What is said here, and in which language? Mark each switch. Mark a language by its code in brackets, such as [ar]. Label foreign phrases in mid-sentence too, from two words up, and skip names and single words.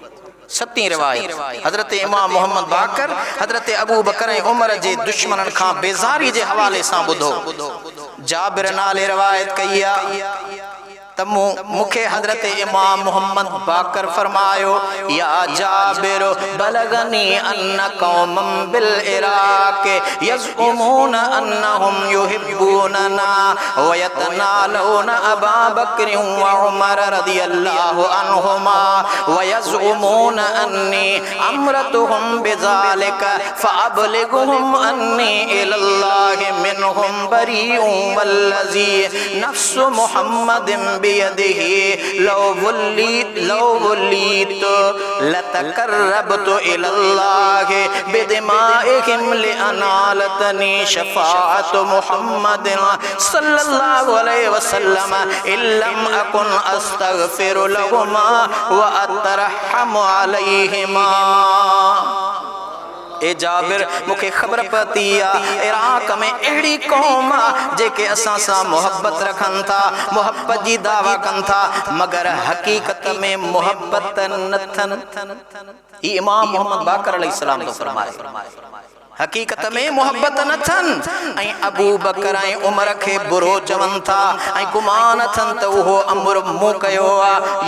[sd] सती रिवायत हजरत इमाम मोहम्मद बाकर हजरत अबू बकर ऐं उमर जे दुश्मननि खां बेज़ारी जे हवाले सां ॿुधो। जाबिर नाले रिवायत कई आहे त मूंखे हजरत इमाम मोहम्मद [ar] باقر فرمايو يا جابر بلغني أن قوما بالعراق يزعمون أنهم يحبوننا ويتناولون أبا بكر وعمر رضي الله عنهما ويزعمون أني أمرتهم بذلك فأبلغهم أني إلى الله منهم بريء والذي نفس محمد لو وليت لتقربت إلى الله بدمائهم لأنالتني شفاعة محمد صلى الله عليه وسلم إلّم أكن أستغفر لهما وأترحم عليهما. [sd] ए जाबिर मुखे खबर पती इराक में अड़ी कौम जेके असां सां मोहब्बत रखन था, मोहब्बत जी दावा कन था, मगर हकीकत में मोहब्बत नथन। ये इमाम मोहम्मद बाकर अलैहिस्सलाम तो फरमाए हकीकत में मोहब्बत नथन ऐं अबू बकर ऐं उमर खे बुरो चवन था ऐं गुमान अथन त उहो अमर मूं कयो आहे।